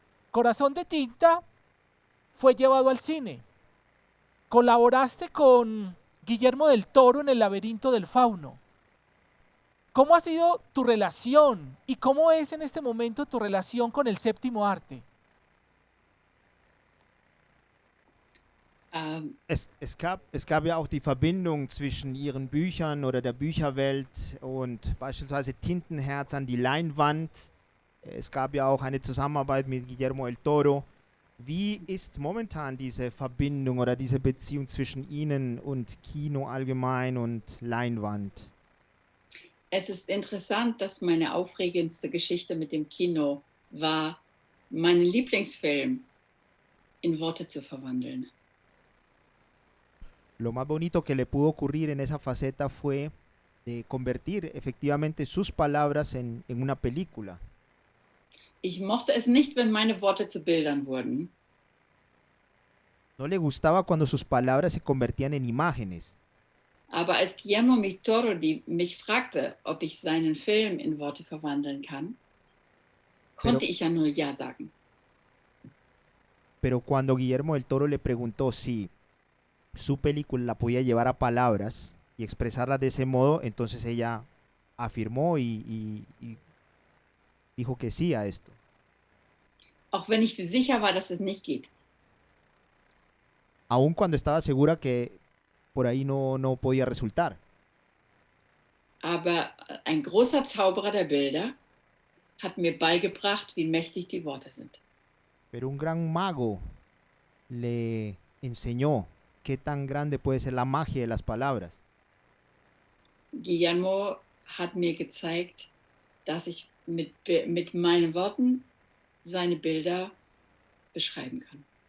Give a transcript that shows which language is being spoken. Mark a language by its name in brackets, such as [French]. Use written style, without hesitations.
[Spanish] Corazón de Tinta fue llevado al cine. Colaboraste con Guillermo del Toro en El laberinto del fauno. ¿Cómo ha sido tu relación y cómo es en este momento tu relación con el séptimo arte? [German] Es gab ja auch die Verbindung zwischen ihren Büchern oder der Bücherwelt und beispielsweise Tintenherz an die Leinwand. Es gab ja auch eine Zusammenarbeit mit Guillermo del Toro. Wie ist momentan diese Verbindung oder diese Beziehung zwischen Ihnen und Kino allgemein und Leinwand? Es ist interessant, dass meine aufregendste Geschichte mit dem Kino war, meinen Lieblingsfilm in Worte zu verwandeln. [Spanish] Lo más bonito que le pudo ocurrir en esa faceta fue de convertir efectivamente sus palabras en una película. [German] Ich mochte es nicht, wenn meine Worte zu Bildern wurden. [Spanish] No le gustaba cuando sus palabras se convertían en imágenes. [German] Aber als Guillermo del Toro mich fragte, ob ich seinen Film in Worte verwandeln kann, konnte ich ja nur Ja sagen. [Spanish] Pero cuando Guillermo del Toro le preguntó si su película la podía llevar a palabras y expresarla de ese modo, entonces ella afirmó y dijo que sí a esto. [German] Auch wenn ich sicher war, dass es nicht geht. [Spanish] Aun cuando estaba segura que por ahí no podía resultar. [German] Aber ein großer Zauberer der Bilder hat mir beigebracht, wie mächtig die Worte sind. [Spanish] Pero un gran mago le enseñó qué tan grande puede ser la magia de las palabras. [German] Guillermo hat mir gezeigt, dass ich mit meinen Worten seine Bilder beschreiben kann.